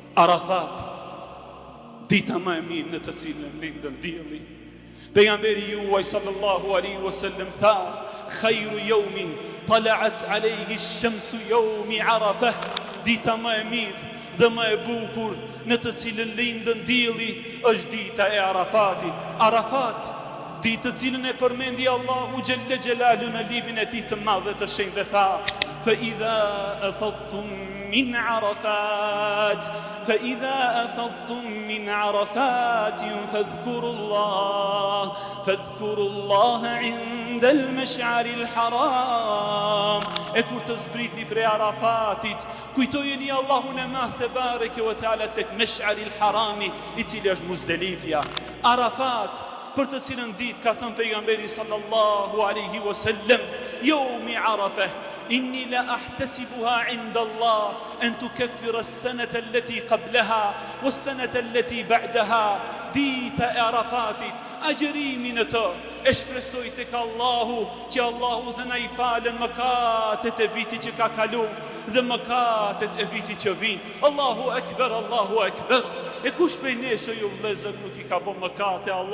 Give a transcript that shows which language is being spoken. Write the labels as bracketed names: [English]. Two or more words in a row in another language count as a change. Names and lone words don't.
[Albanian] Arafat, dita më e mirë në të cilën lindën dielli. Pejgamberi juaj [Arabic] صلى الله عليه وسلم tha: "خير يوم طلعت عليه الشمس يوم عرفة." [Albanian] Dita më e mirë dhe më e bukur në të cilën lindën dielli është dita e Arafatit. Arafat, ditë të cilën e përmendi Allahu [Arabic] جل جلاله [Albanian] në librin e tij të madh dhe të shenjtë, tha: [Arabic] "فإذا أفضتم من عرفات فإذا أفضتم من عرفات فاذكروا الله عند المشعر الحرام." [Albanian] E kur të zbritni prej Arafatit, kujtojeni Allahun e madh [Arabic] تبارك وتعالى [Albanian] tek [Arabic] المشعر الحرام, [Albanian] i cili është Muzdalifja. Arafat, për të cilën ditë ka thënë pejgamberi [Arabic] صلى الله عليه وسلم يوم عرفة إني لأحتسبها عند الله أن تكفر السنة التي قبلها والسنة التي بعدها." [Albanian] Dita e Arafatit, agjërimin e të e shpresoj tek Allahu, që Allahu dhe na i falen mëkatet e vitit që ka kalu dhe mëkatet e vitit që vin. [Arabic] الله أكبر، الله أكبر. [Albanian] E kush prej nesh ju vëllezër nuk i ka bën mëkate Allahut?